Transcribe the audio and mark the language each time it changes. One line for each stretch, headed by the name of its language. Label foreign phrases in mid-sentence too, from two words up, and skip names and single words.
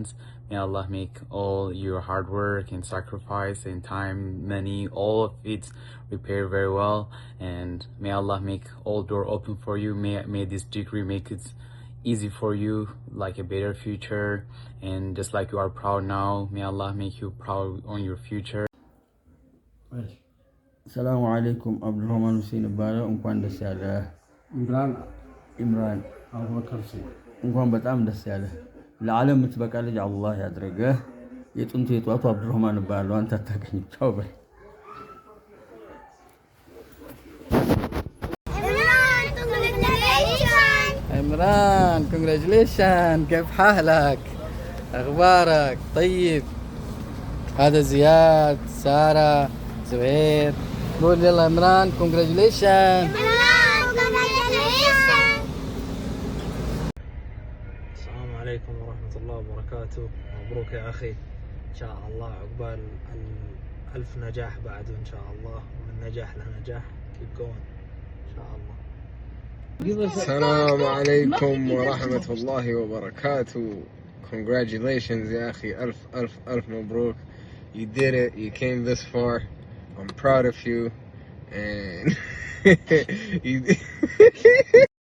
English: May Allah make all your hard work and sacrifice and time, money, all of it repay very well. And may Allah make all door open for you. May this degree make it easy for you, like a better future. And just like you are proud now, may Allah make you proud on your future.
Arabic: السلام عليكم. Abdurrahman Hussein Ibadah.
Amharic: እንኳን ደስ ያለ ኢምራን አቡበከር ሲ እንኳን በጣም ደስ ያለ ለዓለም የምትበቃ ልጅ አላህ ያድርግህ። የጥንቱ የጧቱ አብዱራህማን እባላለሁ። አንተ አታውቅኝም። ቻው በል።
Arabic: عمران congratulations. كيف حالك؟ أخبارك؟ طيب. هذا زياد، سارة، زهير. قول يلا عمران congratulations. السلام عليكم ورحمة الله وبركاته. مبروك يا أخي، إن شاء الله عقبال ألف نجاح بعده إن شاء الله، ومن نجاح لنجاح.
English: keep going
Arabic: إن شاء الله. السلام عليكم ورحمة الله وبركاته. Congratulations يا أخي، ألف مبروك.
English: You did it, you came this far. I'm proud of you. And